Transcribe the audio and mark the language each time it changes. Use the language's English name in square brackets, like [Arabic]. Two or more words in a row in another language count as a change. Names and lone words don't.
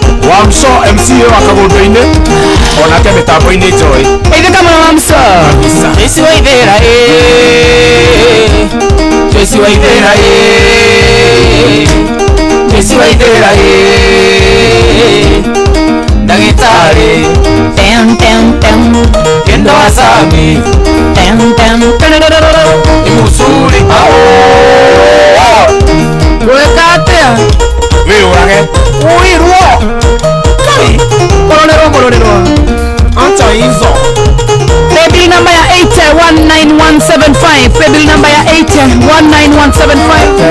[Kikuyu] Wamso M C A wa Kagondo-inĩ, onake mĩtambo-inĩ njoĩ. Geithĩka mũno Wamso. Kabisa. Joyce Waithera, eh. Joyce Waithera, eh. Joyce Waithera, eh. Ndagĩtarĩ. Tem, tem, tem. Kendo wa Sami. Tem, tem. Ni mũcuri. Gwĩka atĩa? Wĩyũrage. Wĩirwo. Kũrorerwo, kũrorerwo. [Swahili] Acha hizo. [English] Paybill number ya eight one nine one seven five. Paybill number ya eight one nine one seven five.